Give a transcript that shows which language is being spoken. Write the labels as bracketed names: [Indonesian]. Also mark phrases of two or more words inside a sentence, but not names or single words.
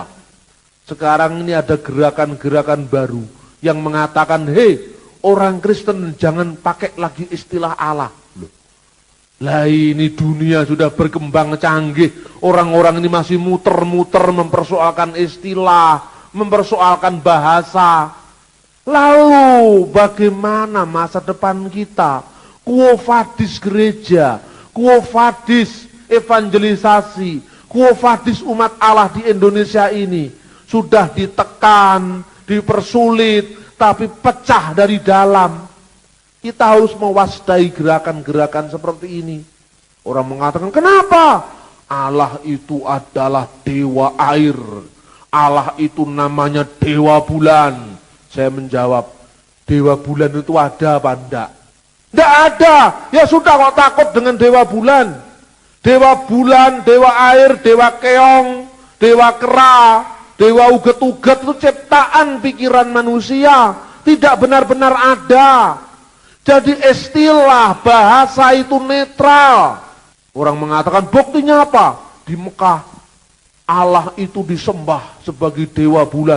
[Indonesian] Sekarang ini ada gerakan-gerakan baru yang mengatakan, hei, orang Kristen jangan pakai lagi istilah Allah. Loh. Lah ini dunia sudah berkembang canggih, orang-orang ini masih muter-muter mempersoalkan istilah, mempersoalkan bahasa. Lalu bagaimana masa depan kita? [Latin] Quo vadis [Indonesian] gereja, [Latin] quo vadis [Indonesian] evangelisasi, [Latin] quo vadis [Indonesian] umat Allah di Indonesia ini sudah ditekan, dipersulit, tapi pecah dari dalam. Kita harus mewaspadai gerakan-gerakan seperti ini. Orang mengatakan, kenapa? Allah itu adalah dewa air. Allah itu namanya dewa bulan. Saya menjawab, dewa bulan itu ada apa enggak? Enggak ada. Ya sudah, kok takut dengan dewa bulan? Dewa bulan, dewa air, dewa keong, dewa kera, dewa uget-uget itu ciptaan pikiran manusia. Tidak benar-benar ada. Jadi istilah bahasa itu netral. Orang mengatakan buktinya apa? Di Mekah Allah itu disembah sebagai dewa bulan.